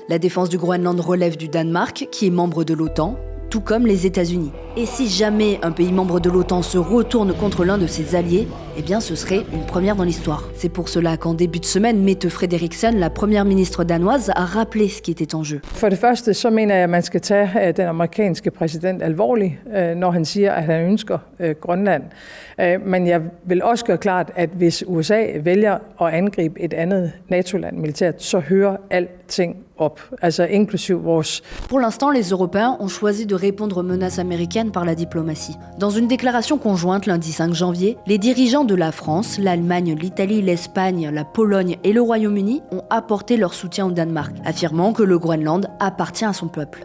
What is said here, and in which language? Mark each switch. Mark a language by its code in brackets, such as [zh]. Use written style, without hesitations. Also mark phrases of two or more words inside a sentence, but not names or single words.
[fr] La défense du Groenland relève du Danemark, qui est membre de l'OTAN, tout comme les États-Unis. Et si jamais un pays membre de l'OTAN se retourne contre l'un de ses alliés, eh bien ce serait une première dans l'histoire. C'est pour cela qu'en début de semaine, Mette Frederiksen, la première ministre danoise, a rappelé ce qui était en jeu. [da] For det første, så mener jeg, at man skal tage den amerikanske præsident alvorligt, når han siger, at han ønsker Grønland. Men jeg vil også gøre klart, at hvis USA vælger at angribe et andet NATO-land militært, så hører alting op, altså inklusive vores. [fr] Pour l'instant, les Européens ont choisi de répondre aux menaces américaines par la diplomatie. Dans une déclaration conjointe lundi 5 janvier, les dirigeants de la France, l'Allemagne, l'Italie, l'Espagne, la Pologne et le Royaume-Uni ont apporté leur soutien au Danemark, affirmant que le Groenland appartient à son peuple.